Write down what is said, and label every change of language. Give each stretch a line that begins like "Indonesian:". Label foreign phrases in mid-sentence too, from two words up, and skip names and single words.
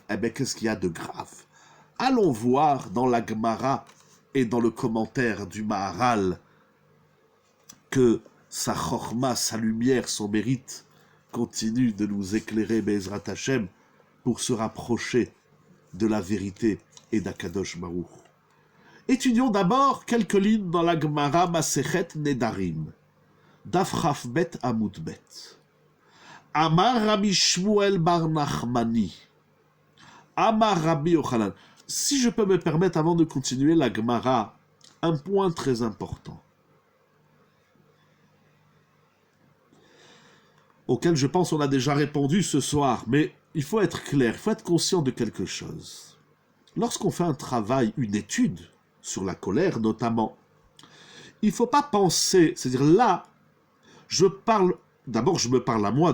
French: Qu'est-ce qu'il y a de grave? Allons voir dans la Gemara et dans le commentaire du Maharal que sa chorma, sa lumière, son mérite continue de nous éclairer,
Hebrew: בעזרת השם,
French: pour se rapprocher de la vérité et d'
Hebrew: הקדוש ברוך.
French: Étudions d'abord quelques lignes dans la Gemara
Hebrew: מסכת נדרים, דף כ"ב עמוד ב. אמר רבי שמואל בר נחמני, אמר רבי יוחנן.
French: Si je peux me permettre, avant de continuer la Gemara, un point très important, auquel je pense on a déjà répondu ce soir, mais il faut être clair, il faut être conscient de quelque chose. Lorsqu'on fait un travail, une étude sur la colère notamment, il ne faut pas penser, c'est-à-dire là, d'abord je me parle à moi